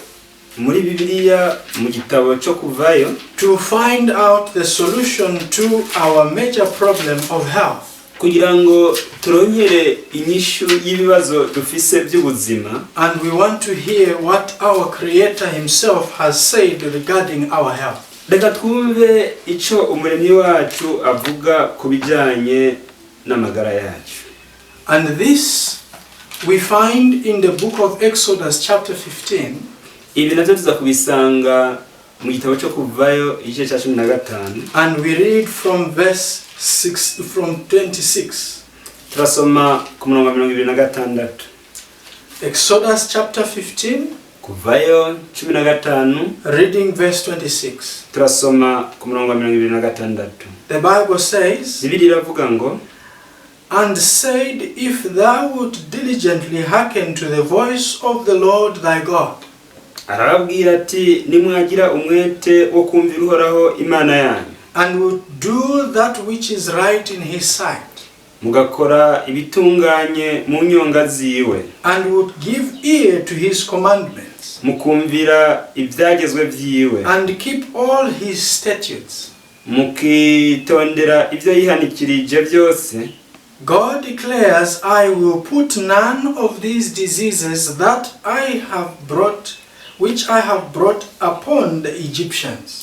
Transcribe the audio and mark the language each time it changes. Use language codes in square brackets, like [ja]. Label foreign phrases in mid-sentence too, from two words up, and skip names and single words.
[rn] Tuje muri Bibiliya mu gitabo cyo kuvayo [en] to find out the solution to our major problem of health. [rn] kugira ngo turongere inyishu y'ibibazo dufise by'ubuzima, [en] and we want to hear what our Creator himself has said regarding our health. [rn] reka twumve ico umuremyi wacu avuga ku bijanye n'amagara yacu. [en] And this we find in the book of Exodus chapter 15. [rn] Ibi navyo tuza kubisanga mu gitabo cyo kuvayo igice cya 15, [en] and we read from verse 26. [rn] turasoma ku murongo wa 26. [en] Exodus chapter 15, [rn] kuvayo 15, [en] reading verse 26. [rn] turasoma ku murongo wa 26. [en] The Bible says, [rn] Bibiliya iravuga ngo, [en] and said, if thou wilt diligently hearken to the voice of the Lord thy God, [rn] arababwira ati nimwagira umwete wo kumvira Uhoraho Imana yanyu, [en] and would do that which is right in his sight, [rn] mugakora ibitunganye mu nyonga ziwe, [en] and would give ear to his commandments, [rn] mukumvira ibyagezwe vyiwe, [en] and keep all his statutes, [rn] mukitondera ibyo yihanikirije byose, [en] God declares, I will put none of these diseases that which I have brought upon the Egyptians.